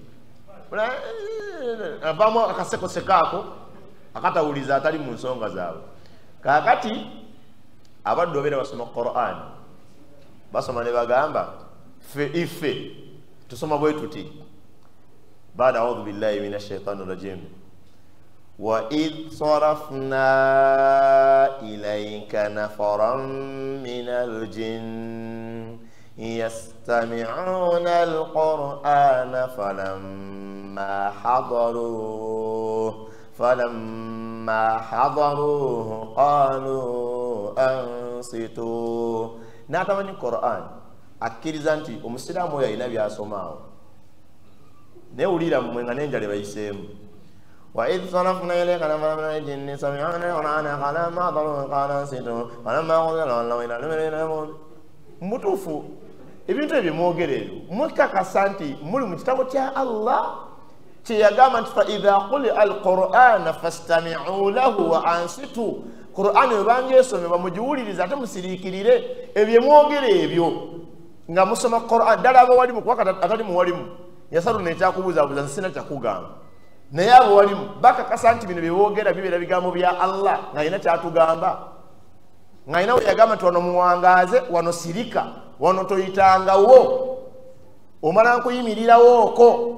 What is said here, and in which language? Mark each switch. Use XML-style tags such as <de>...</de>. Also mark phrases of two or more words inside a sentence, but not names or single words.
<lg>avaamu akasekosekaako akatawuliza atali mu nsonga zaabwe kaakati abaddu obeera basoma Qur'an basoma ne bagamba ife</lg> <ar>tusoma bwe tuti بعد أعوذ بالله من الشيطان الرجيم وإذ صرفنا إليك نفرا من الجن يستمعون القرآن فلما فلما حضروه قالوا أنصتوا.</ar> <lg>N'atamanyi Quran akkiriza nti omusiraamu oyo alina by'asomaawo naye wulira mmwe nga n'enjala bayiseemu.</lg> <ar>وإذ صرفنا إليك نفرا من الجن سمعوا القرآن فلما حضروه قالوا أنصتوا فلما قضي ولوا إلى المدينة ينظرون.</ar> <lg>Mutuufu ebintu ebyo mwogera ebyo mwekakasa nti muli mu kitabo kya Allah kye yagamba nti</lg> <ar>فإذا قرئ القرآن فاستمعوا له وأنصتوا.</ar> <lg>Qur'an ebanga esomebwa mugiwuliriza ate musiriikirire. Ebyo mwogera ebyo nga musoma Qur'an ddala abawalimu kuba atali muwalimu yasalu nekyakubuuzaabuuza nsina kyakugamba naye abo walimu bakakasa nti bino byeboogera bibeera bigambo bya Allah nga alina kyatugamba nga alina we yagamba nti wano muwangaaze wano sirika wano toyitangawo omala nkuyimirirawooko.</lg>